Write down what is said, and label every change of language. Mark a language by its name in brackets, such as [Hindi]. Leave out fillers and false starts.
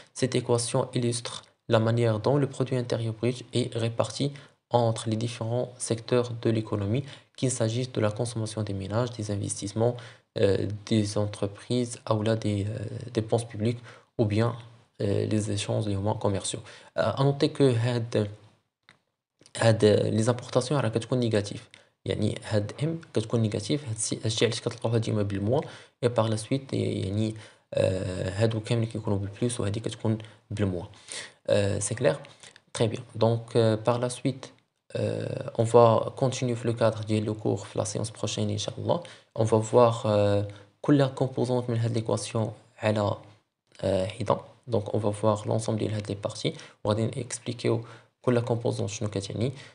[French] Cette équation illustre la manière dont le produit intérieur brut est réparti entre les différents secteurs de l'économie, qu'il s'agisse de la consommation des ménages, des investissements, des entreprises, ou là des dépenses publiques, ou bien les échanges commerciaux. À noter que les importations [Arabic] راه كتكون نيجاتيف. يعني هاد ام كتكون نيجاتيف هادشي علاش كتلقاوها ديما بالموا [French] et par la suite [Arabic] يعني هادو كاملين كيكونوا بالبلوس وهادي كتكون بالموا. [French] C'est clair? Très bien. Donc par la suite on va continuer في le cadre ديال le cours في la séance prochaine inchallah. On va voir كل composante [Arabic] من هاد [French] l'équation [Arabic] على حدة. [French] Donc on va voir l'ensemble ديال هاد les parties [Arabic] وغادي نexpliquيو كل composante شنو كتعني.